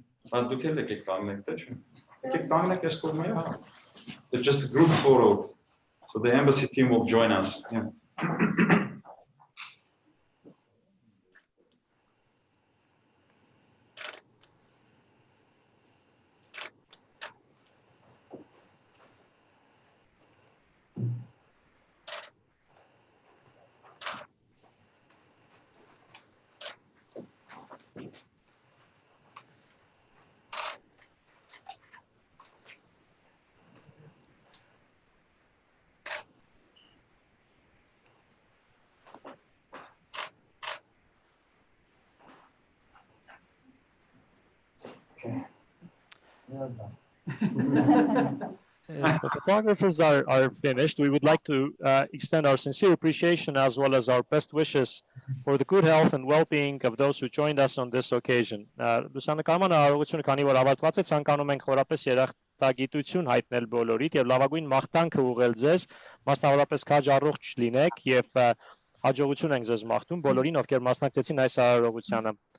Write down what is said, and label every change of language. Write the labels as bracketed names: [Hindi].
[Armenian] Բայց դուք էլ եկեք կանգնեք, թե չէ։ Եկեք կանգնեք այս կողմը։ [English] It's just a group photo. So the embassy team will join us. Yeah. The photographers are finished. We would like to extend our sincere appreciation as well as our best wishes for the good health and well-being of those who joined us on this occasion. [Armenian] Լուսանկարման արարողությունը քանի որ ավարտված է, ցանկանում ենք խորապես երախտագիտություն հայտնել բոլորիդ եւ լավագույն մաղթանքը ուղղել ձեզ, մասնավորապես քաջ առողջ լինեք եւ հաջողություն ենք ձեզ մաղթում բոլորին, ովքեր մասնակցեցին այս արարողությանը.